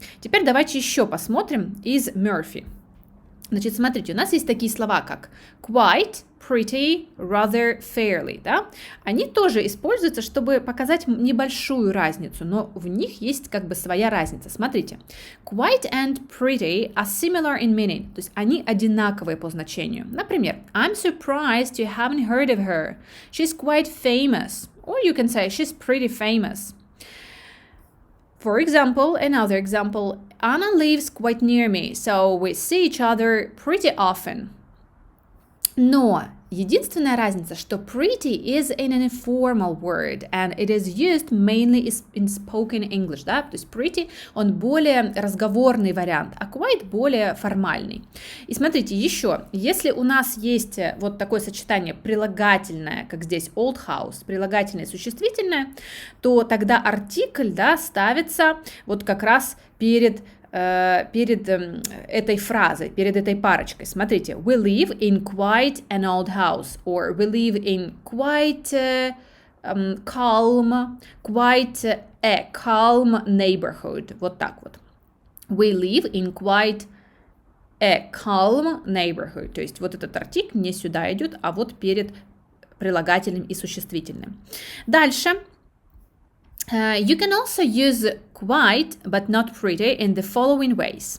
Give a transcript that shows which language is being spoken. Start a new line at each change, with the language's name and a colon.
Russian: Теперь давайте еще посмотрим из Murphy. Значит, смотрите, у нас есть такие слова, как quite, pretty, rather, fairly, да? Они тоже используются, чтобы показать небольшую разницу, но в них есть как бы своя разница.
English: Смотрите, quite and pretty are similar in meaning,
Russian: то есть они одинаковые по значению.
English: Например, I'm surprised you haven't heard of her. She's quite famous. Or you can say she's pretty famous. For example, another example, Anna lives quite near me, so we see each other pretty often.
Russian: Но единственная разница, что
English: pretty is an informal word, and it is used mainly in spoken English,
Russian: да, то есть pretty, он более разговорный вариант, а quite более формальный. И смотрите, еще, если у нас есть вот такое сочетание прилагательное, как здесь old house, прилагательное и существительное, то тогда артикль, да, ставится вот как раз перед этой фразой, перед этой парочкой.
English: Смотрите, we live in quite an old house, or we live in quite calm, quite a calm neighborhood.
Russian: Вот так вот.
English: We live in quite a calm neighborhood.
Russian: То есть вот этот артикль не сюда идет, а вот перед прилагательным и существительным. Дальше.
English: You can also use quite, but not pretty in the following ways.